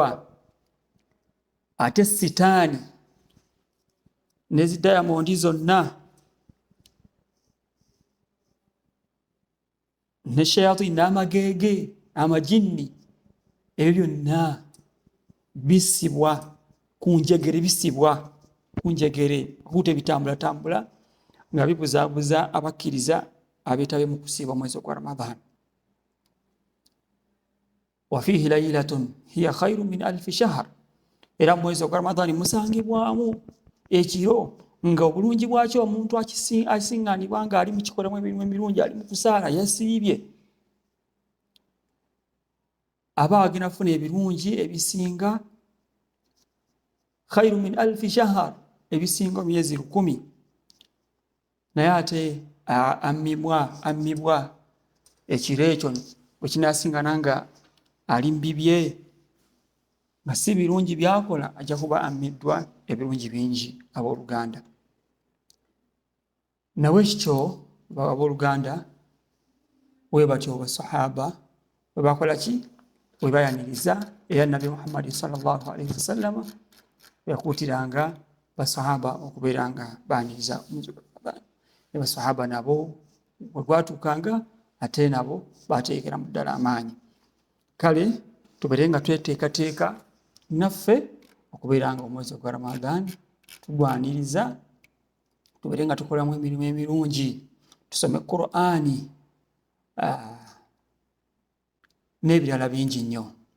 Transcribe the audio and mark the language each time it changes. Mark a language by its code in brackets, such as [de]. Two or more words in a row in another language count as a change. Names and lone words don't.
[lg] Ate sitaani ne zidayamondi zonna ne shayatini n'amageege amajinni, ebyo byonna bisibwa ku njegere, obute bitambulatambula nga bibuzaabuza abakkiriza abeetabe mu kusiiba omwezi gwa Ramadhaani. [ar] وفيه ليلة هي خير من ألف شهر, [lg] era mu mwezi gwa Ramadhaani musangibwamu ekiro nga obulungi bwakyo omuntu asiŋŋaanibwa nga ali mu kikolamu emirimu emirungi, ali mu kusaala yasiibye, aba agenda kufuna ebirungi ebisinga [ar] خير من ألف شهر, [lg] ebisinga myezi 1000. Naye ate ammibwa ekiro ekyo bwe kinaasiŋŋana nga ali mu bibye nga si birungi byakola, ajja kuba ammiddwa ebirungi bingi. Abooluganda, nawe kityo abooluganda, we batyo basahaba webakola ki webayaniriza era Nabi Muhammad [ar] صلى الله عليه وسلم [lg] yakutiranga basahaba okuberanga baniriza omwezi gwa Ramadhan. Basahaba nabo bwegwatukanga ate nabo bateekera muddala amaanyi. Kale tuberenga tweteekateeka naffe okubeeranga omwezi gwa Ramadhan tugwaniriza, tuberenga tukolamu emirimu emirungi, tusome Qur'ani n'ebirala bingi nnyo.